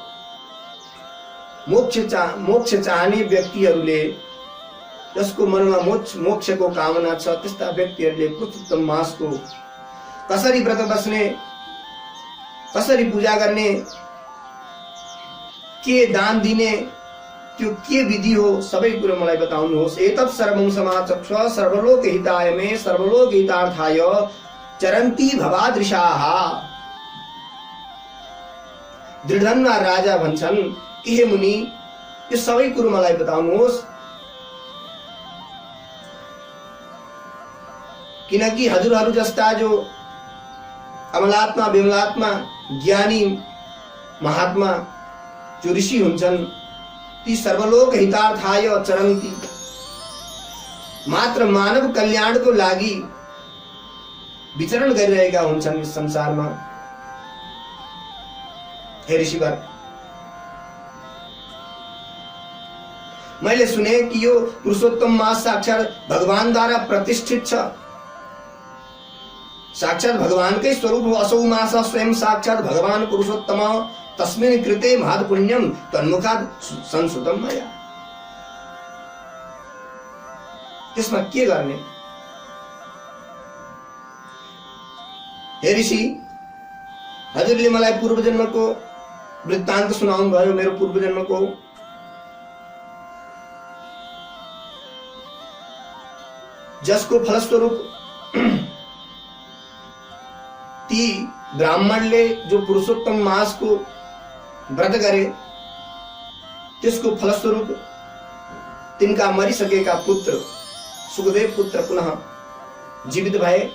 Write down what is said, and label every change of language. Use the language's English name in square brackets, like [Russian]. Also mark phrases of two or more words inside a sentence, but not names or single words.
[Nepali] मोक्ष चाहने व्यक्तिहरूले, जसको मनमा मोक्षको कामना छ, त्यस्ता व्यक्तिहरूले पुरुषोत्तम मासको कसरी व्रत बस्ने, कसरी पूजा गर्ने, के दान दिने, त्यो के विधि हो, सबै कुरा मलाई बताउनुहोस्। [Sanskrit] एतत् सर्वं समाचक्ष सर्वलोक हिताय मे सर्वलोक हितार्थाय चरन्ति भवादृशाः। [Nepali] दृढधन्वा राजा भन्छन् कि हे मुनि, यो सबै कुरो मलाई बताउनुहोस्, किनकि हजुरहरू जस्ता जो अमलात्मा विमलात्मा ज्ञानी महात्मा जो ऋषि हुन्छन्, ती [Sanskrit] सर्वलोक हितार्थाय चरन्ति, [Nepali] मात्र मानव कल्याणको लागि विचरण गरिरहेका हुन्छन् यस संसारमा। हे ऋषिवर, मैले सुने कि यो पुरुषोत्तम मास साक्षात भगवानद्वारा प्रतिष्ठित छ, साक्षात भगवानकै स्वरूप हो। [Sanskrit] असौ मास स्वयं साक्षात भगवान पुरुषोत्तम, तस्मिन् कृते महत् पुण्यम तन्मुखात् संश्रुतं मया। [Nepali] त्यसमा के गर्ने? हे ऋषि, हजुरले मलाई पूर्व जन्मको वृत्तान्त सुनाउनु भयो, मेरो पूर्व जन्मको। जसको फलस्वरूप ती ब्राह्मणले जो पुरुषोत्तम मास को व्रत गरे, त्यसको फलस्वरूप तिनका मरिसकेका पुत्र सुखदेव पुत्र पुनः जीवित भए।